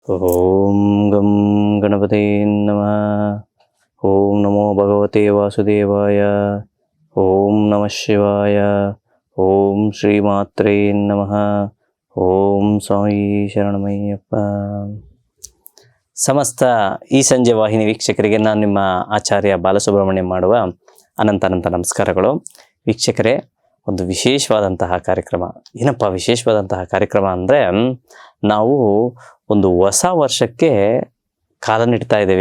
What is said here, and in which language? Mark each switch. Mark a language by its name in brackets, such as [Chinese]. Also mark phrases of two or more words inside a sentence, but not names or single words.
[Sanskrit] ಓಂ ಗಂ ಗಣಪತೇ ನಮಃ. ಓಂ ನಮೋ ಭಗವತೆ ವಾಸುದೇವಾಯ. ಓಂ ನಮಃ ಶಿವಾಯ. ಓಂ ಶ್ರೀಮಾತ್ರೇ ನಮಃ. ಓಂ ಸ್ವಾಮಿ ಶರಣಮಯ್ಯಪ್ಪ. [Kannada] ಸಮಸ್ತ ಈ ಸಂಜೆ ವಾಹಿನಿ ವೀಕ್ಷಕರಿಗೆ ನಾನು ನಿಮ್ಮ ಆಚಾರ್ಯ ಬಾಲಸುಬ್ರಹ್ಮಣ್ಯ ಮಾಡುವ ಅನಂತ ನಮಸ್ಕಾರಗಳು. ವೀಕ್ಷಕರೇ, ಒಂದು ವಿಶೇಷವಾದಂತಹ ಕಾರ್ಯಕ್ರಮ. ಏನಪ್ಪ ವಿಶೇಷವಾದಂತಹ ಕಾರ್ಯಕ್ರಮ ಅಂದರೆ, ನಾವು ಒಂದು ಹೊಸ ವರ್ಷಕ್ಕೆ ಕಾಲ ನೀಡ್ತಾ ಇದ್ದೇವೆ.